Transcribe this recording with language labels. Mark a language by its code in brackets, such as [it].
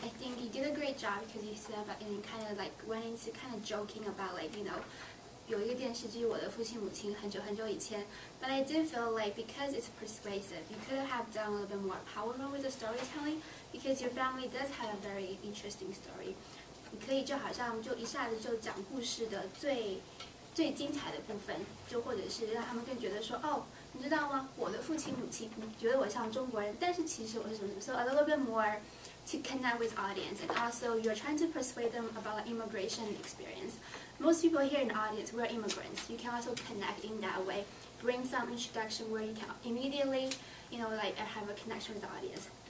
[en] I think you did a great job because you said about and kind of like went into kind of joking about [zh] 有一个电视剧《我的父亲母亲》很久很久以前 [en] but I did feel like because it's persuasive, you could have done a little bit more powerful with the storytelling because your family does have a very interesting story. [zh] 你可以就好像就一下子就讲故事的最精彩的部分，就或者是让他们更觉得说你知道吗？我的父亲母亲，你觉得我像中国人，但是其实我是什么什么 ？ [en] So a little bit more to connect with audience, and also you're trying to persuade them about the immigration experience. Most people here in the audience, we're immigrants. You can also connect in that way. Bring some introduction where you can immediately, have a connection with the audience.